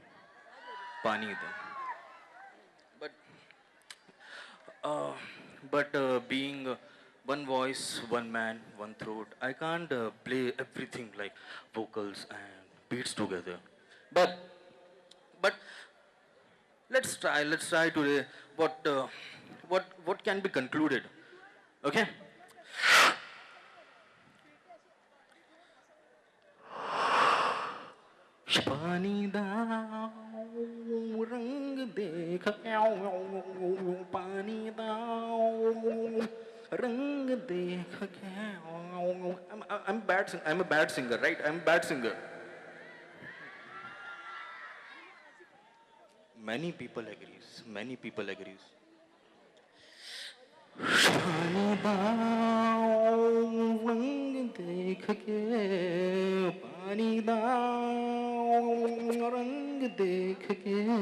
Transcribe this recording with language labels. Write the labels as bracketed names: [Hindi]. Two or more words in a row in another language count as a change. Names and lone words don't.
[English] But being one voice, one man, one throat, I can't play everything like vocals and beats together. But but let's try today what can be concluded. Okay. [Hindi] पानी दाओ रंग देख [English] पानी दाओ रंग देख I'm a bad singer, right? I'm a bad singer. Many people agrees. Many people agrees. [Hindi] पानी दाओ रंग देख के पानी दाओ रंग देख के